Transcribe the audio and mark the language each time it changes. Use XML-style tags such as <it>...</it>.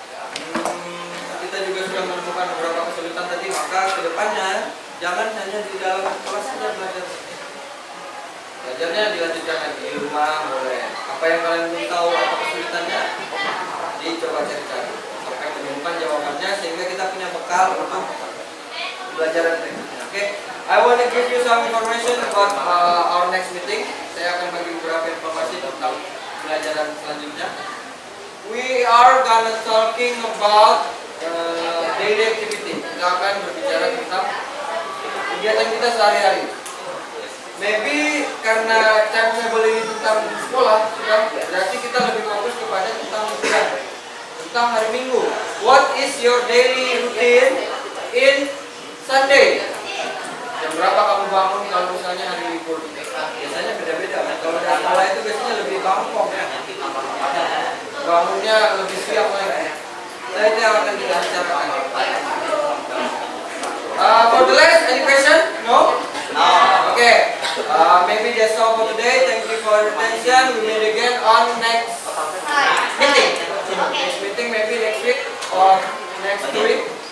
<id>Kita juga sudah menemukan beberapa kesulitan tadi, maka kedepannya jangan hanya di dalam kelas saja belajar. Belajarnya dilanjutkan lagi di rumah, boleh. Apa yang kalian belum tahu apa kesulitannya, dicoba cari-cari sampai menemukan jawabannya sehingga kita punya bekal untuk pembelajaran berikutnya.</id> <en>Oke, I want to give you some information about our next meeting.</en> <id>Saya akan bagi beberapa informasi tentang pembelajaran selanjutnya.</id> <en>We are gonna talking about daily activity.</en> <id>Kita akan berbicara tentang kegiatan kita sehari-hari. Maybe karena timetable ini tentang sekolah, berarti kita lebih fokus kepada tentang weekend, tentang hari Minggu.</id> <en>What is your daily routine in Sunday?</en> <id>Jam berapa kamu bangun kalau misalnya hari libur? Biasanya beda-beda kan. Kalau di sekolah itu biasanya lebih gampang ya. Bangunnya lebih siap lagi. Saya itu yang akan kita bicarakan.</id> <en>For the last, any question? No? Okay. Maybe that's all for today. Thank you for your attention. We meet again on next meeting. Next meeting maybe next week or next week.</en>